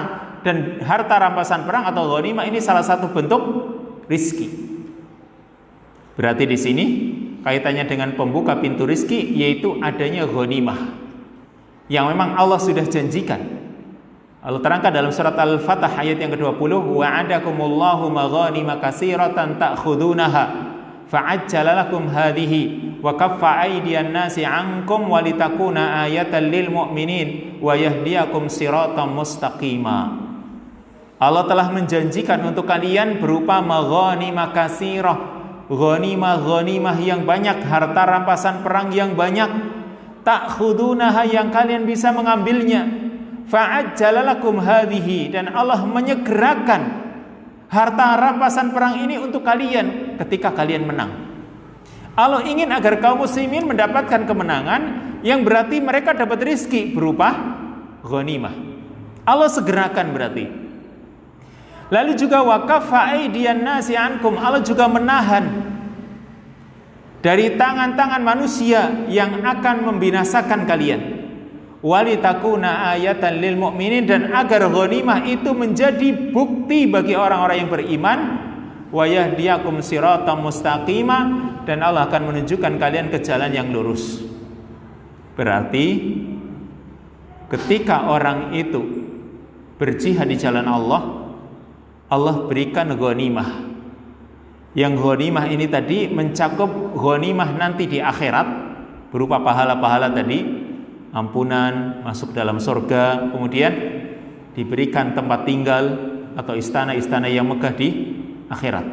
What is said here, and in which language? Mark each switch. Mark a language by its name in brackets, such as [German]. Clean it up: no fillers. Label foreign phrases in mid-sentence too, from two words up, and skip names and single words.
[Indonesian] Dan harta rampasan perang atau ghanimah ini salah satu bentuk rizki. Berarti di sini kaitannya dengan pembuka pintu rizki, yaitu adanya ghanimah yang memang Allah sudah janjikan. Allah terangkan dalam surat Al-Fatah ayat yang ke-20, [Arabic] وعدكم الله مغانم كثيرة تأخذونها فعجل لكم هذه وكف أيدي الناس عنكم ولتكون آية للمؤمنين ويهديكم صراطا مستقيما. [Indonesian] Allah telah menjanjikan untuk kalian berupa [Arabic] مغانم كثيرة, [Indonesian] ghanimah yang banyak, harta rampasan perang yang banyak, ta'khudunaha yang kalian bisa mengambilnya, [Arabic] فعجل لكم هذه, [Indonesian] dan Allah menyegerakan harta rampasan perang ini untuk kalian ketika kalian menang. Allah ingin agar kaum muslimin mendapatkan kemenangan, yang berarti mereka dapat rizki berupa ghanimah. Allah segerakan berarti. Lalu juga [Arabic] وكف أيدي الناس عنكم, [Indonesian] Allah juga menahan dari tangan-tangan manusia yang akan membinasakan kalian. [Arabic] ولتكون آية للمؤمنين, [Indonesian] dan agar ghanimah itu menjadi bukti bagi orang-orang yang beriman. [Arabic] ويهديكم صراطا مستقيما, [Indonesian] dan Allah akan menunjukkan kalian ke jalan yang lurus. Berarti ketika orang itu berjihad di jalan Allah, Allah berikan ghanimah. Yang ghanimah ini tadi mencakup ghanimah nanti di akhirat berupa pahala-pahala tadi, ampunan, masuk dalam surga, kemudian diberikan tempat tinggal atau istana-istana yang megah di akhirat.